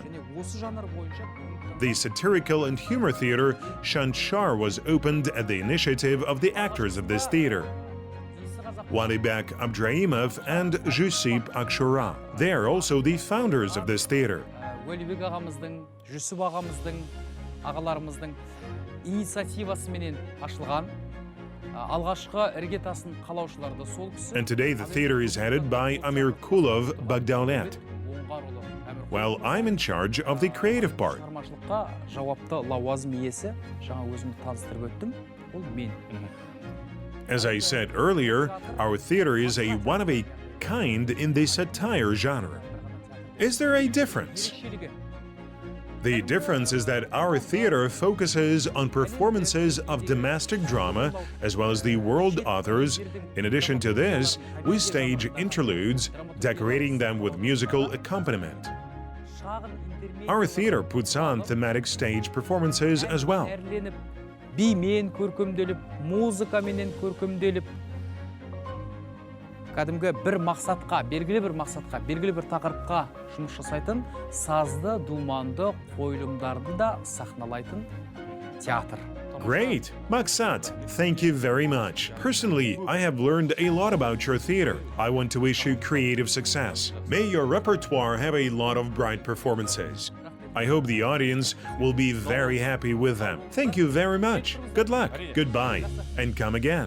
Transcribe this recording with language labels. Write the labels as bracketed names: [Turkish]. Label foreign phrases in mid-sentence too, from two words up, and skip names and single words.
[English] The satirical and humor theater Shanshar was opened at the initiative of the actors of this theater, Walibek Abdraimov and Jusip Akshura. They are also the founders of this theater. [Kazakh] Walibek ағамыздың, Jusip ағамыздың, ағаларымыздың инициативасымен ашылған алғашқы іргетасын қалаушыларды сол кісі. [English] And today the theater is headed by Amir Kulov Bagdaulet. Well, I'm in charge of the creative part. [Kazakh] Шығармашылыққа жауапты лауазым иесі, жаңа өзімді таныстырып өттім, ол мен. [English] As I said earlier, our theater is a one of a kind in the satire genre. Is there a difference? The difference is that our theater focuses on performances of domestic drama as well as the world authors. In addition to this, we stage interludes, decorating them with musical accompaniment. Our theater puts on thematic stage performances as well. [Kazakh] Бимен көркемделіп, музыкаменен көркемделіп, кәдімгі бір мақсатқа, белгілі бір мақсатқа, белгілі бір тақырыпқа жұмыс жасайтын сазды, думанды қойылымдарды да сахналайтын театр. [English] Great! Maksat, thank you very much. Personally, I have learned a lot about your theater. I want to wish you creative success. May your repertoire have a lot of bright performances. I hope the audience will be very happy with them. Thank you very much. Good luck. Goodbye. And come again.